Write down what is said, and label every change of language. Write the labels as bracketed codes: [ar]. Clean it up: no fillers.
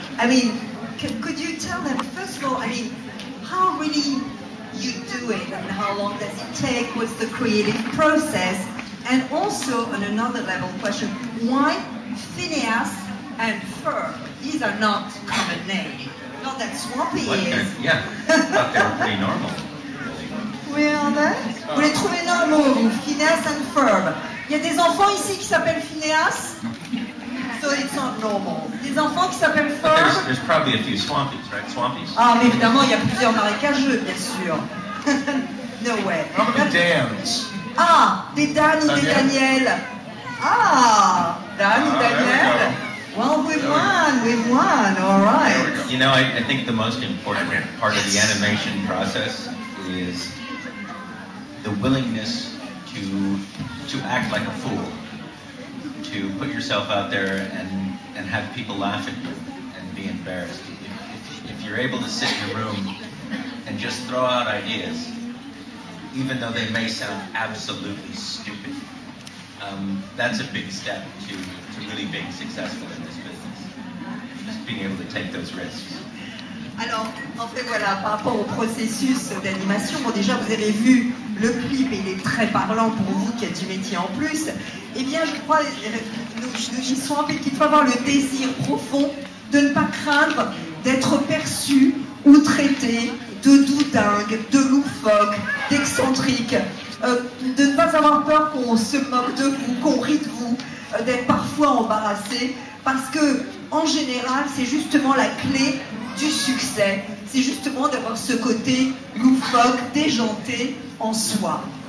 [en] I mean, could you tell them, first of all, I mean, how really you do it and how long does it take? What's the creative process? And also, on another level question, why Phineas and Ferb? These are not common names. Not that Swampy is. Yeah, but they're pretty normal. [fr] Oui, vous les trouvez normaux, vous, Phineas and Ferb. Il y a des enfants ici qui s'appellent Phineas, [en] so it's not normal. [fr] Des enfants qui s'appellent Ferb. [en] There's probably a few Swampies, right? Swampies? [fr] Ah, mais évidemment, il y a plusieurs marécageux, bien sûr. [en] No way. How many Dans? [fr] Ah, des Dan ou des Daniel. Ah, Dan ou Daniel. [en] Well, we've won, all right. You know, I think the most important part of the animation process is the willingness to act like a fool, to put yourself out there and have people laugh at you and be embarrassed. If you're able to sit in a room and just throw out ideas, even though they may sound absolutely stupid, that's a big step to really being successful in this business. Just being able to take those risks. [fr] Alors, en fait, voilà, par rapport au processus d'animation, bon, déjà, vous avez vu le clip et il est très parlant pour vous qui êtes du métier en plus. Eh bien, je crois, nous disons en fait qu'il faut avoir le désir profond de ne pas craindre d'être perçu ou traité de doudingue, de loufoque, d'excentrique, de ne pas avoir peur qu'on se moque de vous, qu'on rit de vous, d'être parfois embarrassé, parce que, en général, c'est justement la clé du succès, c'est justement d'avoir ce côté loufoque, déjanté en soi.